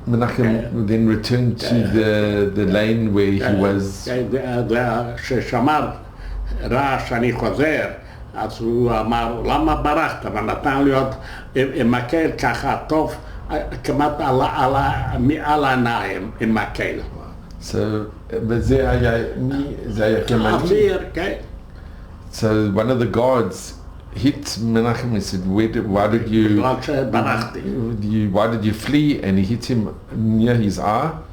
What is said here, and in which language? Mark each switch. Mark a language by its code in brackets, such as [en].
[en] Menachem then returned to the lane where he was. [he] ששמר ראה שאני חוזר, אז הוא אמר, למה ברחת? ונתן לי עוד מקל ככה טוב, כמעט על העיניים עם מקל. So, וזה היה תימני? אוויר, כן. [en] So one of the guards hit Menachem and said, why did you flee? And he hit him near his eye.